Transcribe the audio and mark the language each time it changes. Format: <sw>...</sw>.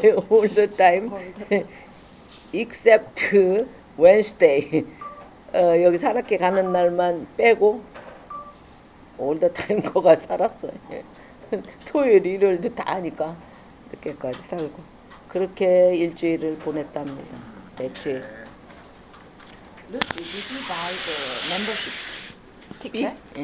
<en>all the time except Wednesday.</en> <ko>여기 산악회 가는 날만 빼고</ko> <en>all the time</en> <ko>거가 살았어요. 토요일 일요일도 다 하니까 늦게까지 살고 그렇게 일주일을 보냈답니다. 며칠.</ko> <en>Look, did you buy the membership ticket?</en>